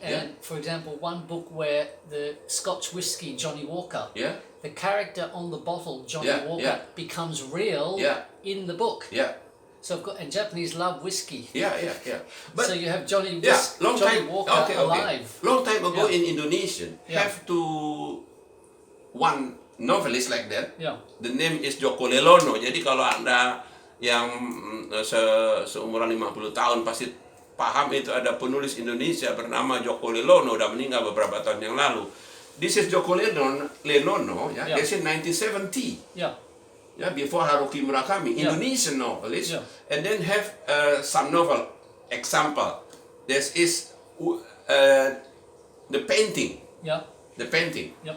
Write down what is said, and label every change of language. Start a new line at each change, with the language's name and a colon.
English: And for example, one book where the Scotch whiskey Johnny Walker, the character on the bottle Johnny Walker becomes real in the book. So of course, and Japanese love whiskey. But so you have Johnny Walker alive. Long time ago in Indonesia, have to one novelist like that. The name is Joko Lelono.
Indonesian: Jadi kalau Anda yang seumuran 50 tahun pasti paham itu ada penulis Indonesia bernama Joko Lelono, udah meninggal beberapa tahun yang lalu.
English: This is Joko Lenono, this is 1970. Before Haruki Murakami, Indonesian novelist, and then have some novel example. This is the painting. The painting.